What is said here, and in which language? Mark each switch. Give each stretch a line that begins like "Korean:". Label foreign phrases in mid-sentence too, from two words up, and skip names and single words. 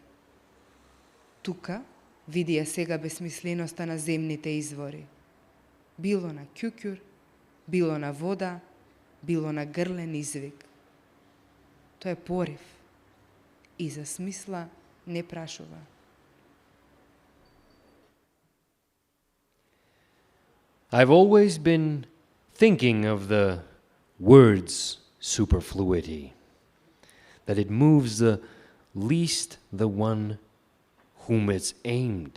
Macedonian: Тука види ја сега безсмисленоста на земните извори. Било на кјукјур, било на вода, било на грлен извик. Тоа е порив и за смисла не прашува.
English: I've always been thinking of the word's superfluity, that it moves the least the one whom it's aimed.